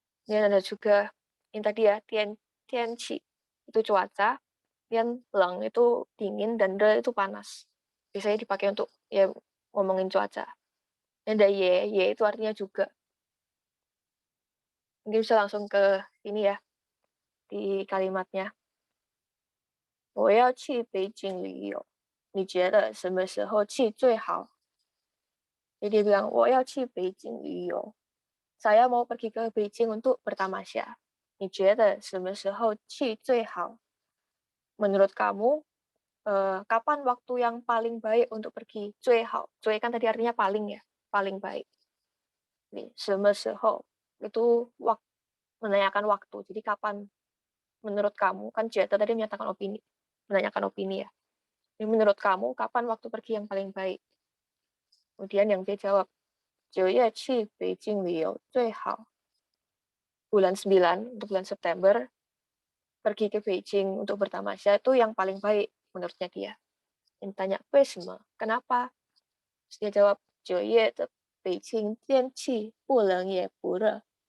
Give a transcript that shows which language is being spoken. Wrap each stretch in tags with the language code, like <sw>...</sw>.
<id>Ini ada juga yang tadi ya, tianqi itu cuaca, tian leng itu dingin, dan de itu panas. Biasanya dipakai untuk ya ngomongin cuaca. Ini ada ye itu artinya juga. Mungkin bisa langsung ke ini ya, di kalimatnya.</id> <zh>我要去北京旅游，你觉得什么时候去最好?</zh> <id>Jadi dia bilang,</id> <zh>我要去北京旅游.</zh> <id>Saya mau pergi ke Beijing untuk bertamasya.</id> <zh>你觉得什么时候去最好?</zh> <id>Menurut kamu, kapan waktu yang paling baik untuk pergi? 最好, 最 kan tadi artinya paling ya, paling baik. Jadi, 什么时候 itu menanyakan waktu. Jadi kapan menurut kamu, kan Jeta tadi menyatakan opini. menanyakan opini ya. Ini menurut kamu kapan waktu pergi yang paling baik? Kemudian yang B jawab,</id> <zh>9月去北京旅游最好.</zh> <id>Bulan 9 untuk bulan September pergi ke Beijing untuk bertamasya itu yang paling baik menurutnya dia. Yang tanya,</id> <zh>为什么?</zh> <id>Kenapa? Terus dia jawab,</id> <zh>9月的北京天气不冷也不热.</zh>